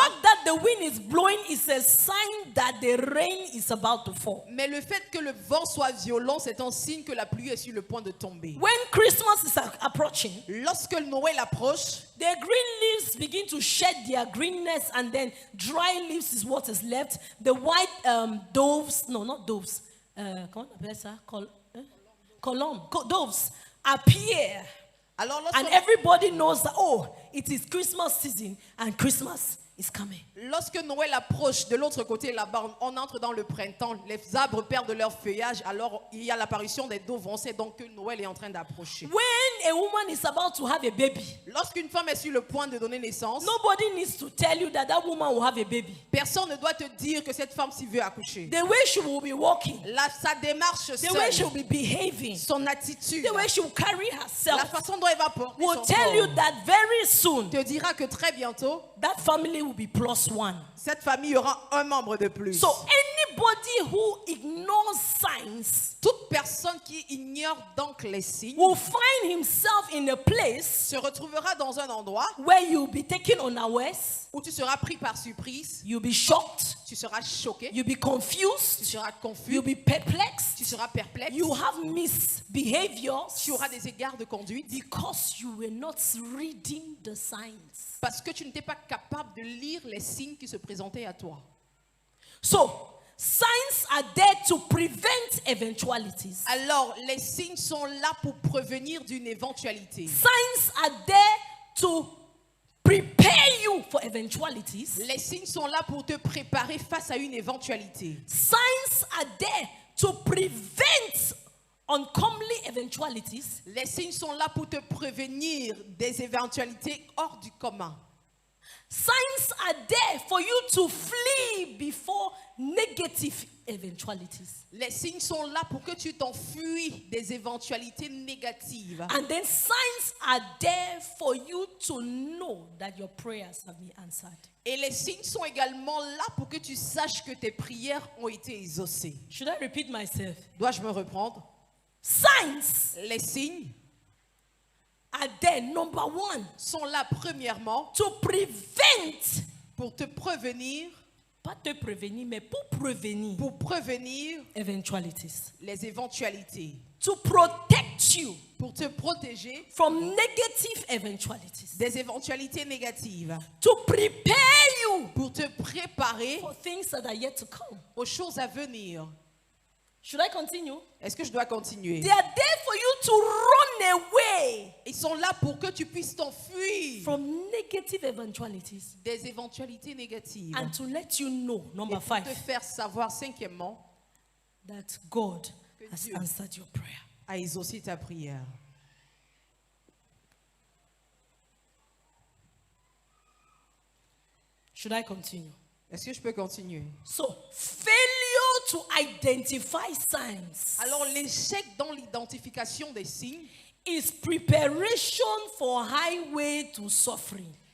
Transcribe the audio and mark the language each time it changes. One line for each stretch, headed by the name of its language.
English: fact that the wind is blowing is a sign that the rain is about to fall.
French: Mais le fait que le vent soit violent, c'est un signe que la pluie est sur le point de tomber.
English: When Christmas is approaching,
French: Lorsque le Noël approche,
English: the green leaves begin to shed their greenness, and then dry leaves is what is left. The white doves, no, not doves,
French: comment on appelle ça?
English: Doves appear,
French: alors
English: and everybody knows that, oh, it is Christmas season, and Christmas is coming.
French: lorsque Noël approche de l'autre côté là-bas, on entre dans le printemps, les arbres perdent leur feuillage, alors il y a l'apparition des doves, on sait donc que Noël est en train d'approcher.
English: When a woman is about to have a baby,
French: Lorsqu'une femme est sur le point de donner naissance,
English: nobody needs to tell you that that woman will have a baby.
French: personne ne doit te dire que cette femme s'y veut accoucher.
English: The way she will be walking,
French: Sa démarche
English: the way she
French: seule,
English: will be behaving,
French: son attitude,
English: the way she will carry
French: la
English: herself
French: façon dont elle va porter
English: will
French: son
English: tell you
French: corps,
English: that very soon
French: te dira que très bientôt,
English: that family will be plus one.
French: cette famille aura un membre de plus.
English: So anybody who ignores signs
French: Toute personne qui ignore donc les signes
English: will find himself in a place
French: se retrouvera dans un endroit
English: where you'll be taken unawares,
French: où tu seras pris par surprise,
English: you'll be shocked,
French: tu seras choqué,
English: you'll be
French: tu
English: confused,
French: seras confus,
English: you'll be perplexed,
French: tu seras perplexe,
English: you have misbehaviors
French: tu auras des égards de conduite
English: because you were not reading the signs.
French: parce que tu n'étais pas capable de lire les signes qui se présentaient à toi.
English: So, signs are there to prevent eventualities.
French: Alors, les signes sont là pour prévenir d'une éventualité.
English: Signs are there to prepare you for eventualities.
French: Les signes sont là pour te préparer face à une éventualité.
English: Signs are there to prevent uncomely eventualities.
French: Les signes sont là pour te prévenir des éventualités hors du commun.
English: Signs are there for you to flee before negative eventualities.
French: Les signes sont là pour que tu t'enfuis des éventualités négatives.
English: And then signs are there for you to know that your prayers have been answered.
French: Et les signes sont également là pour que tu saches que tes prières ont été exaucées.
English: Should I repeat myself?
French: Dois-je me reprendre?
English: Signs
French: Les signes
English: are there, number one,
French: sont là premièrement
English: to prevent,
French: pour te prévenir, pas te prévenir, mais pour prévenir eventualities. les éventualités,
English: To protect you
French: pour te protéger
English: from negative eventualities.
French: des éventualités négatives,
English: To prepare you
French: pour te préparer
English: for things that are yet to come.
French: aux choses à venir.
English: Should I continue?
French: Est-ce que je dois continuer?
English: They are there for you to run away
French: Ils sont là pour que tu puisses t'enfuir
English: from negative eventualities
French: des éventualités négatives.
English: and to let you know,
French: Et
English: number
French: pour te
English: 5,
French: faire savoir, cinquièmement,
English: that God has
French: Dieu
English: answered your prayer.
French: à exaucer ta prière.
English: Should I continue?
French: Est-ce que je peux continuer?
English: So, failure to identify signs
French: Alors, l'échec dans l'identification des signes
English: is preparation for highway to suffering.